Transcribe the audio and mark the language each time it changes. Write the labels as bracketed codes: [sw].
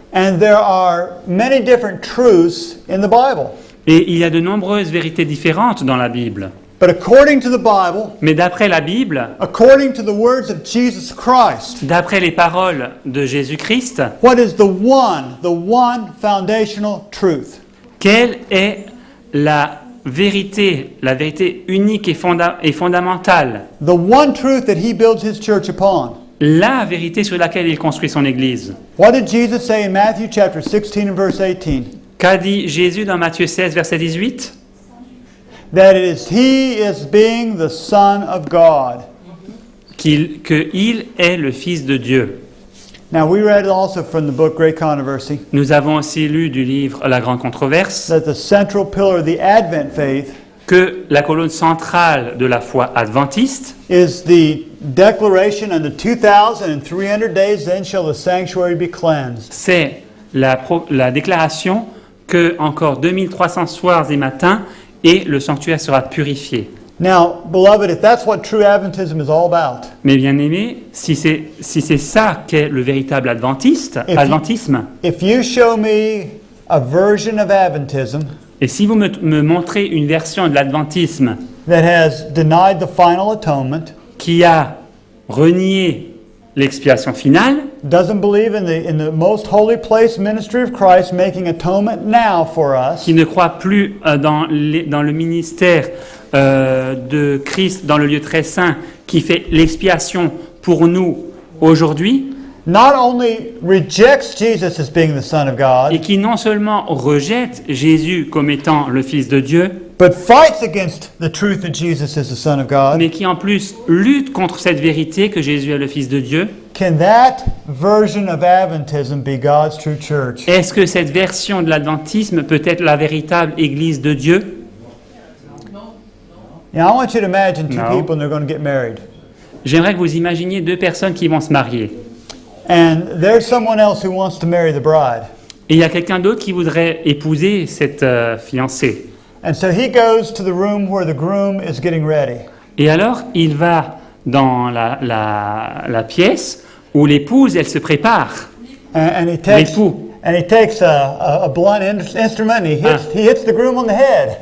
[en] And there are many different truths in the Bible. [fr] Et il y a de nombreuses vérités différentes dans la Bible. [en] But according to the Bible, [fr] Mais d'après la Bible, [en] according to the words of Jesus Christ, [fr] d'après les paroles de Jésus-Christ, [en] what is the one foundational truth? [fr] quelle est la vérité unique et fondamentale, [en] The one truth that He builds His church upon. [fr] la vérité sur laquelle il construit son Église? [en] What did Jesus say in Matthew chapter 16 and verse 18? [fr] Qu'a dit Jésus dans Matthieu 16, verset 18? [en] That He is being the Son of God. [fr] Qu'il est le Fils de Dieu. [en] Now, we read also from the book Great Controversy [fr] Nous avons aussi lu du livre La Grande Controverse [en] that the central pillar of the Advent faith [fr] que la colonne centrale de la foi adventiste [en] is the declaration unto 2,300 days, then shall the sanctuary be cleansed. [fr] c'est la déclaration que encore 2300 soirs et matins et le sanctuaire sera purifié. [en] Now, beloved, if that's what true Adventism is all about, [fr] Mais bien aimé, si c'est ça qu'est le véritable adventisme, [en] if you show me a version of Adventism [fr] et si vous me montrez une version de l'adventisme [en] that has denied the final atonement, [fr] qui a renié l'expiation finale, [en] doesn't believe in the most holy place ministry of Christ making atonement now for us, [fr] qui ne croit plus dans le ministère de Christ dans le lieu très saint, qui fait l'expiation pour nous aujourd'hui, [en] not only rejects Jesus as being the Son of God, [fr] et qui non seulement rejette Jésus comme étant le Fils de Dieu, [en] but fights against the truth that Jesus is the Son of God, [fr] mais qui en plus lutte contre cette vérité que Jésus est le Fils de Dieu, [en] can that version of Adventism be God's true church? [fr] est-ce que cette version de l'adventisme peut être la véritable Église de Dieu? [en] Now, I want you to imagine two No. people and they're going to get married. [fr] J'aimerais que vous imaginiez deux personnes qui vont se marier. [en] And there's someone else who wants to marry the bride. [fr] Et il y a quelqu'un d'autre qui voudrait épouser cette fiancée. [en] And so he goes to the room where the groom is getting ready. [fr] Et alors, il va dans la pièce où l'épouse, elle se prépare. [en] And he takes [fr] L'époux. [en] a blunt instrument and he hits the groom on the head.